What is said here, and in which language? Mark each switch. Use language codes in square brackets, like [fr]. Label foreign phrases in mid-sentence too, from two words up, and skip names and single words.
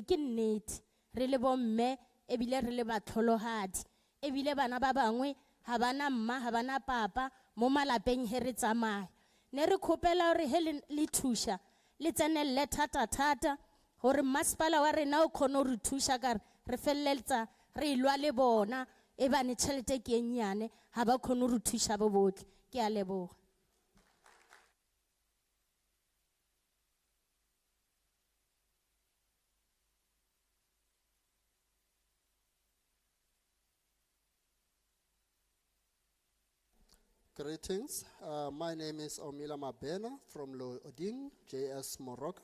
[st] Ke nnete, re le bomme ebile re le batlholohadi, ebile bana ba bangwe ha bana mma ha bana papa mo malapeng he re tsamaya. Ne re khopela hore he le thusha le tsenelle thata hore masepala wa rena o kgone ho re thusha ka re felleletsa re ilwa le bona e bane tšhelete ke e nnyane ha ba kgone ho re thusha bo botle. Ke a leboga. [en] Greetings. My name is Omila Mabena from Oding, JS Moroka.